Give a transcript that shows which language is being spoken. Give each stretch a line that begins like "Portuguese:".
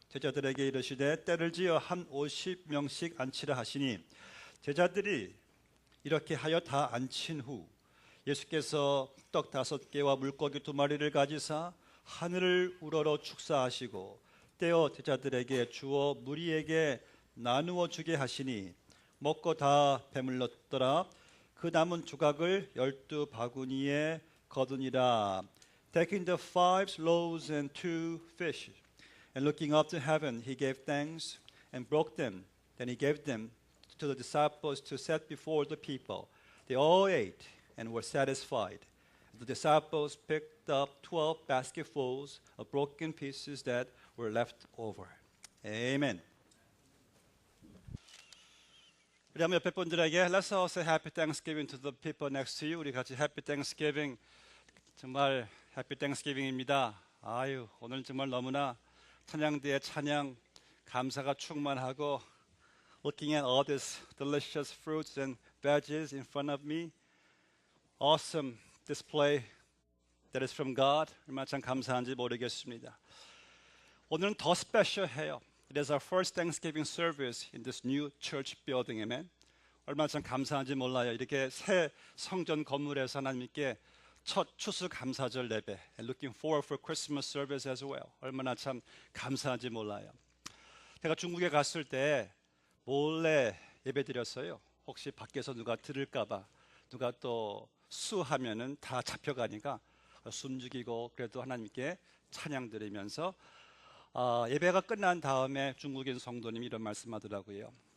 Korean: 제자들에게 이르시되 때를 지어 한 50명씩 앉히라 하시니 제자들이 이렇게 하여 다 앉힌 후 예수께서 떡 5개와 물고기 2마리를 가지사 하늘을 우러러 축사하시고 떼어 제자들에게 주어 무리에게 나누어 주게 하시니 먹고 다 배물렀더라. 그 남은 조각을 12바구니에 거두니라.
English: Taking the 5 loaves and 2 fish, and looking up to heaven, he gave thanks and broke them. Then he gave them to the disciples to set before the people. They all ate and were satisfied. The disciples picked up 12 basketfuls of broken pieces that were left over. Amen.
Korean: 우리 한번 옆에 분들에게
English: Let's all say Happy Thanksgiving to the people next to you.
Korean: 우리 같이
English: Happy Thanksgiving.
Korean: 정말 Happy Thanksgiving입니다. 아유, 오늘 정말 너무나 찬양대의 찬양 감사가 충만하고
English: Looking at all these delicious fruits and veggies in front of me. Awesome display that is from God.
Korean: 얼마나 참 감사한지 모르겠습니다. 오늘은 더 스페셜해요.
English: It is our first Thanksgiving service in this new church building. Amen.
Korean: 얼마나 참 감사한지 몰라요. 이렇게 새 성전 건물에서 하나님께 첫 추수 감사절 예배.
English: And looking forward for Christmas service as well.
Korean: 얼마나 참 감사한지 몰라요. 제가 중국에 갔을 때 몰래 예배 드렸어요. 혹시 밖에서 누가 들을까봐 누가 또 수하면은 다 잡혀가니까 숨죽이고 그래도 하나님께 찬양 드리면서 예배가 끝난 다음에 중국인 성도님이 이런 말씀하더라고요.